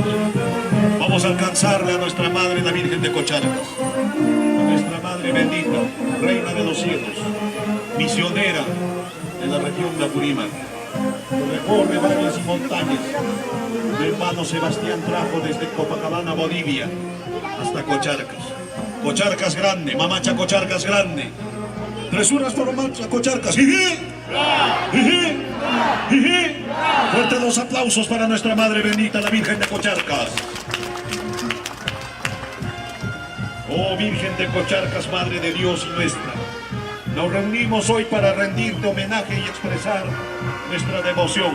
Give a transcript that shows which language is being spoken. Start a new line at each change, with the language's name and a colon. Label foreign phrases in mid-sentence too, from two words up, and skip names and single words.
Spanish: Vamos a alcanzarle a nuestra madre, la Virgen de Cocharcas, a nuestra madre bendita, reina de los cielos, misionera de la región de Apurímac, que recorre valles y montañas. Mi hermano Sebastián trajo desde Copacabana, Bolivia, hasta Cocharcas. Cocharcas grande, mamacha Cocharcas grande. Tresuras por mamacha Cocharcas. ¡Jiji! ¡Jiji! ¡Jiji! Fuertes los aplausos para nuestra Madre bendita, la Virgen de Cocharcas. Oh Virgen de Cocharcas, Madre de Dios y nuestra, nos reunimos hoy para rendirte homenaje y expresar nuestra devoción.